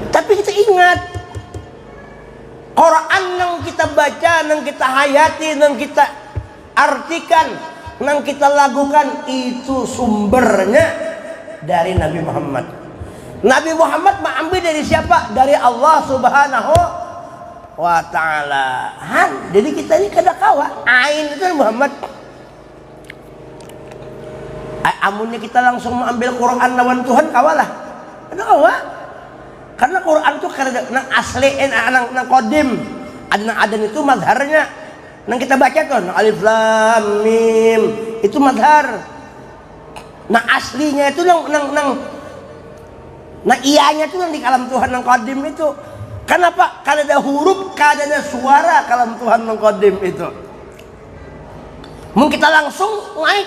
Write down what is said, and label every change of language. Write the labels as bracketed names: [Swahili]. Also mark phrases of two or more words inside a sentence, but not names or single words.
[Indonesian] Tapi kita ingat Quran yang kita baca, yang kita hayati, yang kita artikan, yang kita lakukan itu sumbernya dari Nabi Muhammad. Nabi Muhammad mengambil dari siapa? Dari Allah [Arabic] سبحانه وتعالى. [Banjar] Jadi kita ini kada kawa. Ain itu Muhammad. Amunnya kita langsung mengambil Quran lawan Tuhan kawalah. Kada kawa. Karena Quran itu kada nang asli nang qadim. Nang adan itu mazharnya. Nang kita baca tuh nang alif lam mim itu mazhar. Nang aslinya itu nang ianya itu yang di kalam Tuhan nang qadim itu. [Indonesian] Kenapa? Karena ada huruf, karena ada suara kalam Tuhan nang qadim itu. Mungkin kita langsung naik.